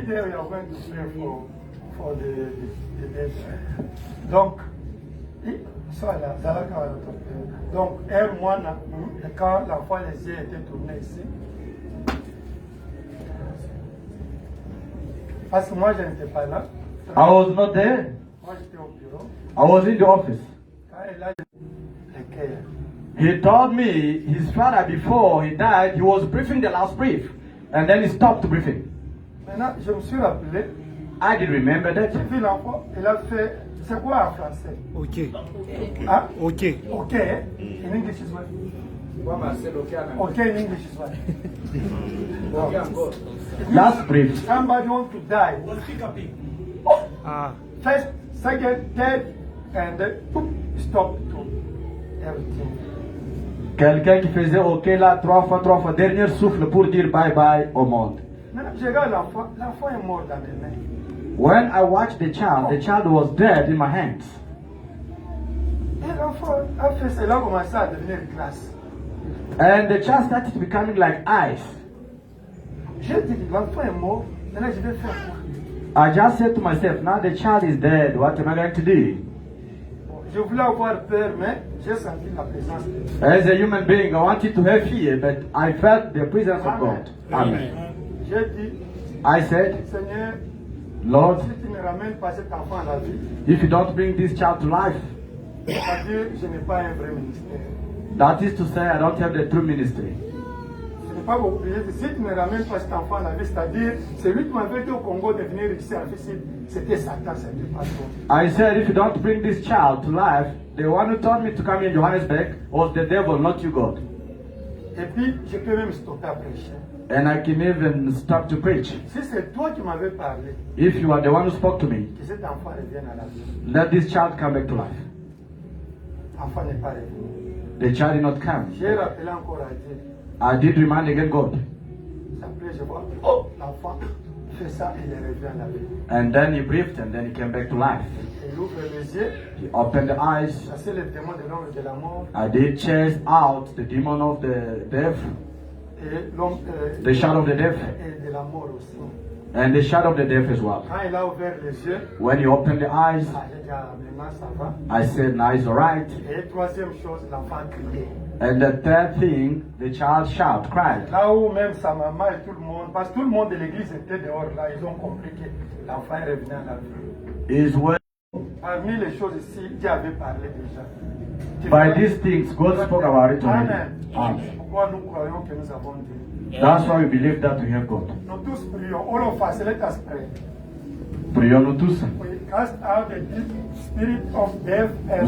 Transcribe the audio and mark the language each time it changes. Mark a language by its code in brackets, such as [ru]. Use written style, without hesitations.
[en] Today we are going to pray for the dead. [fr] Donc, voilà, donc, quand l'enfant les yeux étaient tournés ici, parce que moi je n'étais pas là, [en] I was not there. [fr] moi j'étais au bureau, [en] I was in the office. [fr] quand il a les cœurs. [en] He told me his father, before he died, he was briefing the last brief. And then he stopped briefing. [fr] Maintenant, je me suis rappelé, [en] I did remember that. [fr] j'ai vu l'enfant, il a fait, c'est quoi en français? [en] Ok. Hein? Ok. Okay, in English is what? Okay, in English is what? Last brief. Somebody want to die. Ah. First, second, third, and then boop, stop to everything. [fr] Quelqu'un qui faisait OK là, trois fois, dernier souffle pour dire bye bye au monde. Maintenant, je regarde l'enfant, l'enfant est mort dans mes mains. [en] When I watched the child was dead in my hands. [fr] Et l'enfant a fait cela, commencé à devenir glace. [en] And the child started becoming like ice. [fr] J'ai dit, l'enfant est mort, maintenant je vais faire quoi? [en] I just said to myself, now the child is dead, what am I going to do? [fr] Bon, je voulais avoir peur, mais j'ai senti la présence de Dieu. [en] As a human being, I wanted to have fear, but I felt the presence of God. Amen. [fr] J'ai dit, [en] I said, [fr] Seigneur, [en] Lord, [fr] si tu ne ramènes pas cet enfant à la vie, [en] if you don't bring this child to life, [fr] c'est-à-dire que je n'ai pas un vrai ministère. [en] that is to say I don't have the true ministry. [fr] Je n'ai pas oublié, si tu ne ramènes pas cet enfant à la vie, c'est-à-dire, c'est lui qui m'avait dit au Congo de venir ici en Afrique, c'était Satan, c'était pas toi. [en] I said, if you don't bring this child to life, the one who told me to come in Johannesburg was the devil, not you, God. [fr] Et puis, je peux même stopper à prêcher. [en] And I can even stop to preach. [fr] Si c'est toi qui m'avais parlé, [en] If you are the one who spoke to me, [fr] que cet enfant revienne à la vie, [en] let this child come back to life. [fr] l'enfant n'est pas revenu. [en] The child did not come. [fr] J'ai rappelé encore à Dieu. [en] I did remind again God. [fr] Après, je vois, oh, l'enfant fait ça, il revient à la vie. [en] And then he breathed and then he came back to life. [fr] Il ouvre les yeux, [en] He opened the eyes. [fr] chasser les démons de l'ombre et de la mort, [en] I did chase out the demon of the death, [fr] et l'homme [en] the shadow of the death, [fr] et de la mort aussi. [en] and the shadow of the death as well. [fr] Quand il a ouvert les yeux, [en] When he opened the eyes, [fr] j'ai dit, ah, maintenant ça va. [en] I said, now it's alright. [fr] Et troisième chose, l'enfant criait. [en] And the third thing, the child shout, cried. [fr] Là où même sa maman et tout le monde, parce que tout le monde de l'église était dehors là, ils ont compris que l'enfant est revenu à la vie. [en] Is when [fr] Parmi les choses ici, Dieu avait parlé déjà. [en] by these things God spoke about it already. Amen. Amen. [fr] Pourquoi nous croyons que nous avons Dieu? [en] That's why we believe that we have God. [fr] Nous tous prions. [en] All of us, let us pray. [fr] Prions-nous tous. [en] We cast out the deep spirit of death and